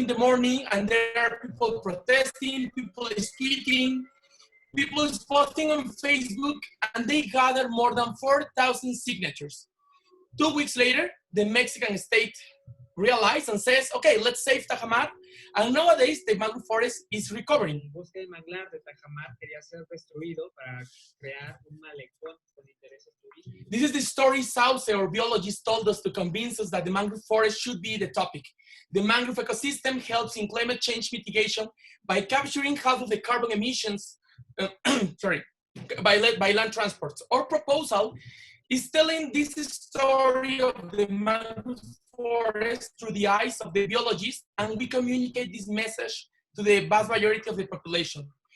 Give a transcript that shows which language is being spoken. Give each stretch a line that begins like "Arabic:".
English: in the morning, and there are people protesting, people is tweeting, people is posting on Facebook, and they gather more than 4,000 signatures. 2 weeks later, the Mexican state realized and says, okay, let's save Tajamar. And nowadays, the mangrove forest is recovering.
Spanish: El bosque del manglar de Tajamar quería ser destruido para crear un malecón con intereses turísticos.
English: This is the story Sauce, our biologist, told us to convince us that the mangrove forest should be the topic. The mangrove ecosystem helps in climate change mitigation by capturing half of the carbon emissions by land transports. Our proposal is telling this story of the mangrove forest through the eyes of the biologist, and we communicate this message to the vast majority of the population.